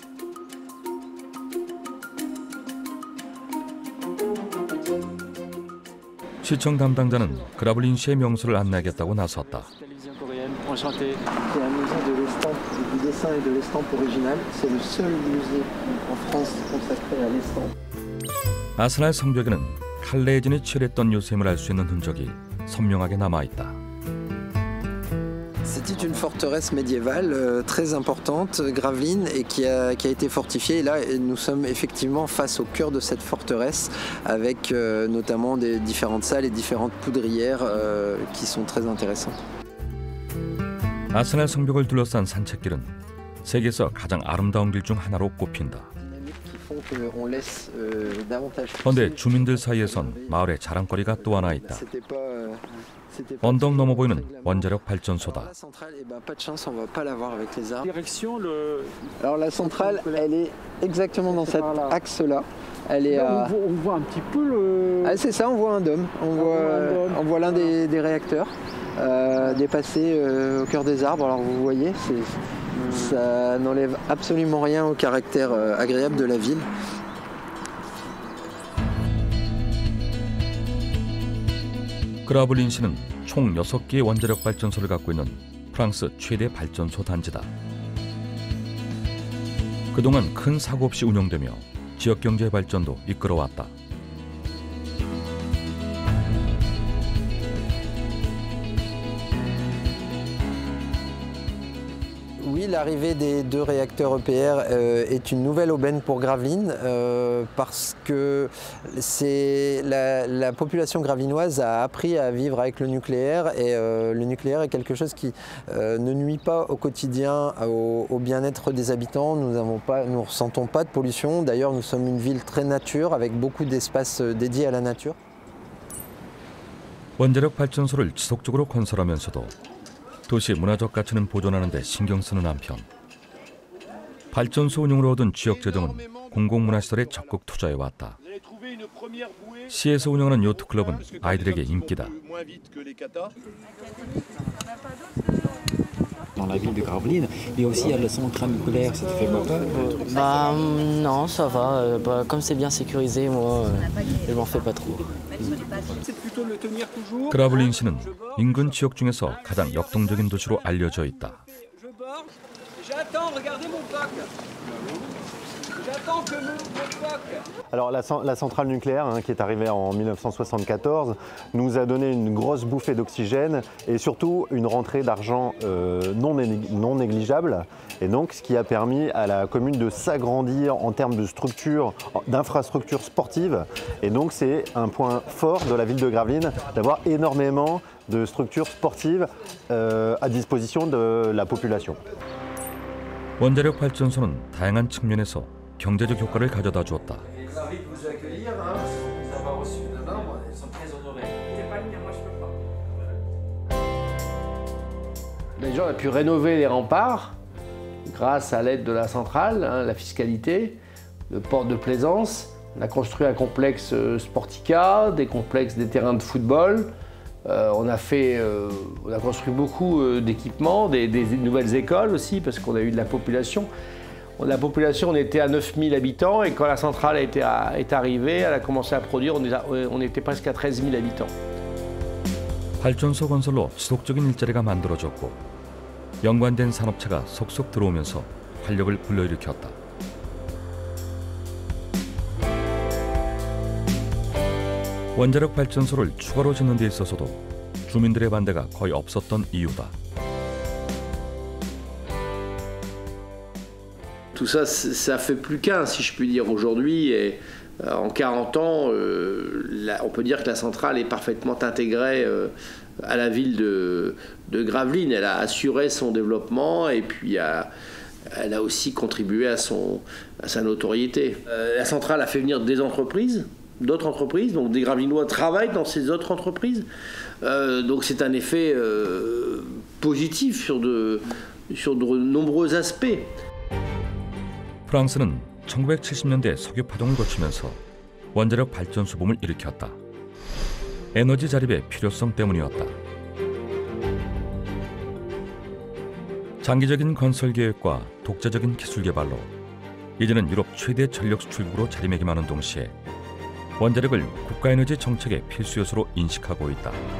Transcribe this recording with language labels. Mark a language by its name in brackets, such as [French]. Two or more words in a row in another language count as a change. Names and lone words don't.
[Korean] 시청 담당자는 그라볼린시의 명소를 안내하겠다고 나섰다. 아스날 성벽에는 칼레진이 칠했던 요셈을 알 수 있는 흔적이 선명하게 남아있다. [French] C'était une forteresse médiévale très importante, Gravelines, et qui a été fortifiée. Et là, nous sommes effectivement face au cœur de cette forteresse, avec notamment des différentes salles et différentes poudrières qui sont très intéressantes. [Korean] 아스날 성벽을 둘러싼 산책길은 세계에서 가장 아름다운 길 중 하나로 꼽힌다. 그런데 주민들 사이에선 마을의 자랑거리가 또 하나 있다. 언덕 넘어 보이는 원자력 발전소다. [French] Alors la centrale, elle est exactement dans cet axe-là. Elle est on voit un petit peu le... Ah, c'est ça, on voit un dôme. On voit l'un des réacteurs dépasser au cœur des arbres. Alors vous voyez, ça n'enlève absolument rien au caractère agréable de la ville. [Korean] 그라블린시는 총 6개의 원자력 발전소를 갖고 있는 프랑스 최대 발전소 단지다. 그동안 큰 사고 없이 운영되며 지역 경제 발전도 이끌어왔다. [French] Oui, l'arrivée des 2 réacteurs EPR est une nouvelle aubaine pour Gravelines parce que la population gravinoise a appris à vivre avec le nucléaire et le nucléaire est quelque chose qui ne nuit pas au quotidien au bien-être des habitants. Nous ne ressentons pas de pollution. D'ailleurs, nous sommes une ville très nature avec beaucoup d'espaces dédiés à la nature. [Korean] 원자력 발전소를 지속적으로 건설하면서도 도시 문화적 가치는 보존하는 데 신경 쓰는 한편 발전소 운영으로 얻은 지역 재정은 공공문화시설에 적극 투자해왔다. 시에서 운영하는 요트클럽은 아이들에게 인기다. [French] Dans la ville de Gravelines, mais aussi il y a la centrale nucléaire, ça te fait pas peur? Non, ça va. Comme c'est bien sécurisé, moi, je m'en fais pas trop. [Korean] 그라블린시는 인근 지역 중에서 가장 역동적인 도시로 알려져 있다. [French] Alors la centrale nucléaire, qui est arrivée en 1974, nous a donné une grosse bouffée d'oxygène et surtout une rentrée d'argent non négligeable. Et donc ce qui a permis à la commune de s'agrandir en termes de structures, d'infrastructures sportives. Et donc c'est un point fort de la ville de Gravelines d'avoir énormément de structures sportives à disposition de la population. [Korean] 원자력 발전소는 다양한 측면에서 경제적 효과를 가져다 주었다. [French] Déjà, on a pu rénover les remparts grâce à l'aide de la centrale, la fiscalité, le port de plaisance. On a construit un complexe Sportica, des terrains de football. On a construit beaucoup d'équipements, des nouvelles écoles aussi, parce qu'on a eu de la population. La population, on était à 9000 habitants, et quand la centrale est arrivée, elle a commencé à produire, on était presque à 13 000 habitants. [Korean] 발전소 건설로 지속적인 일자리가 만들어졌고 연관된 산업체가 속속 들어오면서 활력을 불러일으켰다. 원자력 발전소를 추가로 짓는 데 있어서도 주민들의 반대가 거의 없었던 이유다. [French] Tout ça, ça fait plus qu'un, si je puis dire, aujourd'hui. Et en 40 ans, on peut dire que la centrale est parfaitement intégrée à la ville de Gravelines. Elle a assuré son développement et puis elle a aussi contribué à sa notoriété. La centrale a fait venir des entreprises, d'autres entreprises, donc des Gravelinois travaillent dans ces autres entreprises. Donc c'est un effet positif sur de nombreux aspects. [Korean] 프랑스는 1970년대 석유 파동을 거치면서 원자력 발전소 붐을 일으켰다. 에너지 자립의 필요성 때문이었다. 장기적인 건설 계획과 독자적인 기술 개발로 이제는 유럽 최대 전력 수출국으로 자리매김하는 동시에 원자력을 국가에너지 정책의 필수 요소로 인식하고 있다.